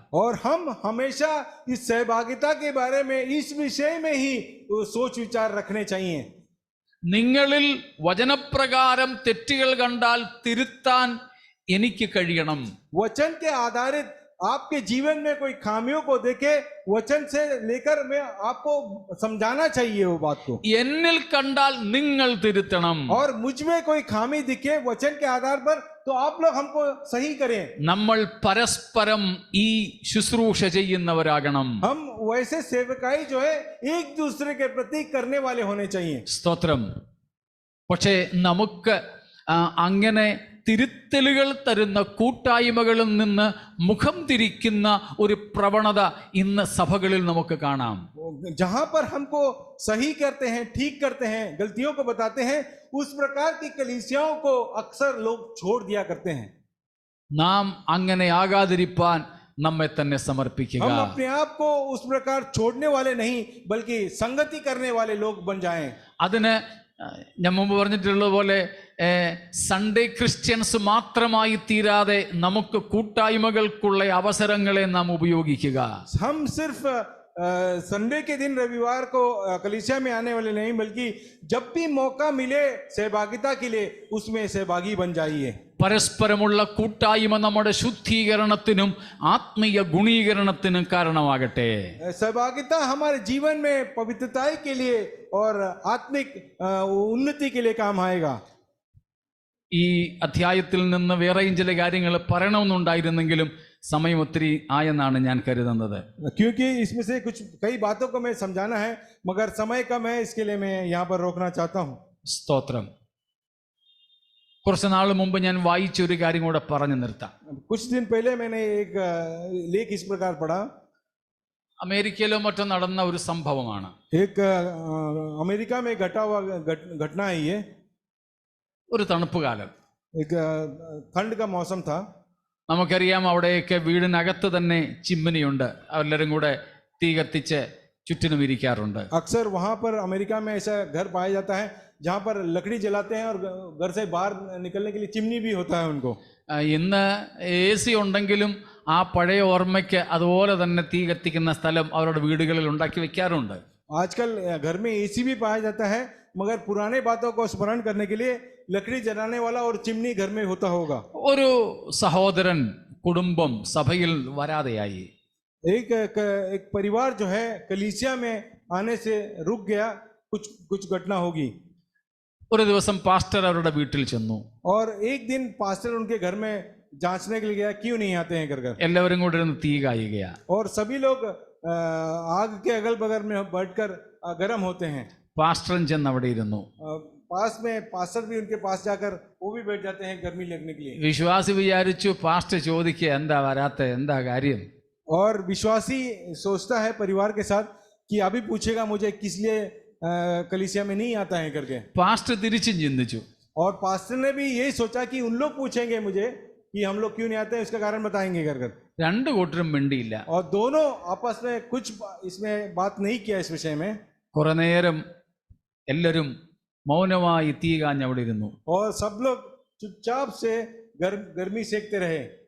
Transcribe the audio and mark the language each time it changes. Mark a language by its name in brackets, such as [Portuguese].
[Hindi] और हम हमेशा इस सहभागिता के बारे में इस विषय में ही सोच विचार रखने चाहिए। [Malayalam] നിങ്ങളിൽ വചനപ്രകാരം തെറ്റുകൾ കണ്ടാൽ തിരുത്താൻ എനിക്ക് കഴിയണം. [Hindi] वचन के आधारित आपके जीवन में कोई खामियों को देखे, वचन से लेकर मैं आपको समझाना चाहिए वो बात को। [Malayalam] എന്നിൽ കണ്ടാൽ നിങ്ങൾ തിരുത്തണം. [Hindi] और मुझ में कोई खामी दिखे वचन के आधार पर, तो आप लोग हमको सही करें। [Malayalam] നമ്മൾ പരസ്പരം ഈ ശുശ്രൂഷ ചെയ്യുന്നവരാകണം. [Hindi] हम वैसे सेवकाई जो है एक दूसरे के प्रति करने वाले होने चाहिए। [Malayalam] സ്തോത്രം. പക്ഷേ നമുക്ക് അങ്ങനെ തിരുത്തലുകൾ തരുന്ന കൂട്ടായ്മകളിൽ നിന്ന് മുഖം തിരിക്കുന്ന ഒരു പ്രവണത ഇന്ന് സഭകളിൽ നമുക്ക് കാണാം. [Hindi] जहां पर हमको सही करते हैं, ठीक करते हैं, गलतियों को बताते हैं, उस प्रकार की कलीसियाओं को अक्सर लोग छोड़ दिया करते हैं। [Malayalam] നാം അങ്ങനെ ആകാതിരിപ്പാൻ നമ്മെ തന്നെ സമർപ്പിക്കുക. [Hindi] हम अपने आप को उस प्रकार छोड़ने वाले नहीं, बल्कि संगति करने वाले लोग बन जाएं। [Malayalam] അതിന് ഞാൻ മുമ്പ് പറഞ്ഞിട്ടുള്ളത് പോലെ സൺഡേ ക്രിസ്ത്യൻസ് മാത്രമായി തീരാതെ നമുക്ക് കൂട്ടായ്മകൾക്കുള്ള അവസരങ്ങളെ നാം ഉപയോഗിക്കുക. [Hindi] हम सिर्फ संडे के दिन रविवार को कलीसिया में आने वाले नहीं, बल्कि जब भी मौका मिले सहभागिता के लिए उसमें सहभागी बन जाइए। [Malayalam] പരസ്പരമുള്ള കൂട്ടായ്മ നമ്മുടെ ശുദ്ധീകരണത്തിനും ആത്മീയ ഗുണീകരണത്തിനും കാരണമാകട്ടെ. [Hindi] सहभागिता हमारे जीवन में पवित्रता के लिए और आत्मिक उन्नति के लिए काम आएगा। [Malayalam] ഈ അധ്യായത്തിൽ നിന്ന് വേറെയും ചില കാര്യങ്ങൾ പറയണമെന്നുണ്ടായിരുന്നെങ്കിലും സമയം ഒത്തിരി ആയെന്നാണ് ഞാൻ കരുതുന്നത്. [Hindi] क्योंकि इसमें से कुछ कई बातों को मैं समझाना है, मगर समय कम है, इसके लिए मैं यहाँ पर रोकना चाहता हूँ। [Malayalam] സ്തോത്രം. കുറച്ച് നാൾ മുമ്പ് ഞാൻ വായിച്ച ഒരു കാര്യം കൂടെ പറഞ്ഞു നിർത്താം. [Hindi] कुछ दिन पहले मैंने एक लेख इस प्रकार पढ़ा। [Malayalam] അമേരിക്കയിലോ മറ്റോ നടന്ന ഒരു സംഭവമാണ്. [Hindi] एक अमेरिका में घटा हुआ घटना है ये। [Malayalam] ഒരു തണുപ്പ് കാലം, [Hindi] एक ठंड का मौसम था। [Malayalam] നമുക്കറിയാം അവിടെയൊക്കെ വീടിനകത്ത് തന്നെ ചിമ്മിനിയുണ്ട്. എല്ലാവരും കൂടെ തീ കത്തിച്ച് ചുറ്റിനും ഇരിക്കാറുണ്ട്. [Hindi] अक्सर वहां पर अमेरिका में ऐसा घर पाया जाता है जहां पर लकड़ी जलाते हैं और घर से बाहर निकलने के लिए चिमनी भी होता है उनको। [Malayalam] ഇന്ന് AC ഉണ്ടെങ്കിലും ആ പഴയ ഓർമ്മയ്ക്ക് അതുപോലെ തന്നെ തീ കത്തിക്കുന്ന സ്ഥലം അവരുടെ വീടുകളിൽ ഉണ്ടാക്കി വെക്കാറുണ്ട്. [Hindi] आजकल घर में AC भी पाया जाता है, मगर पुराने बातों को स्मरण करने के लिए लकड़ी जलाने वाला और चिमनी घर में होता होगा। [Malayalam] ഒരു സഹോദരൻ കുടുംബം സഭയിൽ വരാതെയായി. [Hindi] एक परिवार जो है कलीसिया में आने से रुक गया। कुछ घटना होगी। [Malayalam] ഒരു ദിവസം പാസ്റ്റർ അവരുടെ വീട്ടിൽ ചെന്നു. [Hindi] और एक दिन पास्टर उनके घर में जांचने के लिए गया, क्यों नहीं आते हैं घर घर। [Malayalam] എല്ലാവരും കൂടെ ഇരുന്ന് തീ കായുകയാ. [Hindi] और सभी लोग आग के अगल बगल में बैठकर गर्म होते हैं। [Malayalam] പാസ്റ്ററും ചെന്ന് അവിടെ ഇരുന്നു. [Hindi] पास में पास्टर भी उनके पास जाकर वो भी बैठ जाते हैं गर्मी लगने के लिए। [Malayalam] വിശ്വാസി വിചാരിച്ചു പാസ്റ്റർ ചോദിക്കുക എന്താ വരാത്ത, എന്താ കാര്യം. [Hindi] और विश्वासी सोचता है परिवार के साथ कि अभी पूछेगा मुझे किस लिए कलीसिया में नहीं आता है करके। [Malayalam] പാസ്റ്റർ തിരിച്ചും ചിന്തിച്ചു. [Hindi] और पास्टर ने भी यही सोचा कि उन लोग पूछेंगे मुझे कि हम लोग क्यों नहीं आते हैं, इसका कारण बताएंगे कर कर। [Malayalam] രണ്ടു കൂട്ടരും മിണ്ടിയില്ല. [Hindi] और दोनों आपस में कुछ इसमें बात नहीं किया इस विषय में। [Malayalam] കുറെ നേരം എല്ലാവരും മൗനമായി തീ കാഞ്ഞ് അവിടെ ഇരുന്നു. [Hindi] और सब लोग चुपचाप से गर्मी सेकते रहे।